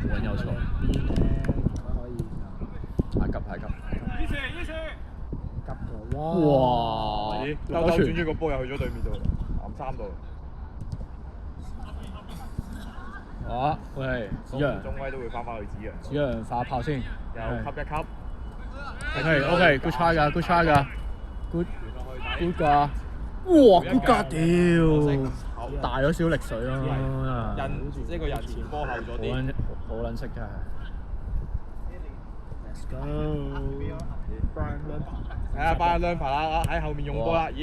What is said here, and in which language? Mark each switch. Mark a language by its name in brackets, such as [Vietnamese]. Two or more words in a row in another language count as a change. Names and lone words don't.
[Cantonese] 冇撚有錯。太急！哇！兜轉咗個波又去咗對面度，藍衫度。喂，子陽。中威都會翻去子陽。子陽發炮先。又吸一吸。 [English] OK，good try 㗎，good try 㗎，good 㗎。 [Cantonese] 哇 ！good 㗎，屌！大咗少力水咯。人呢個人前波後咗啲。好撚識真係。 [English] Let's go！ [Cantonese] 係啊，拜兩排啦，喺後面用波啦。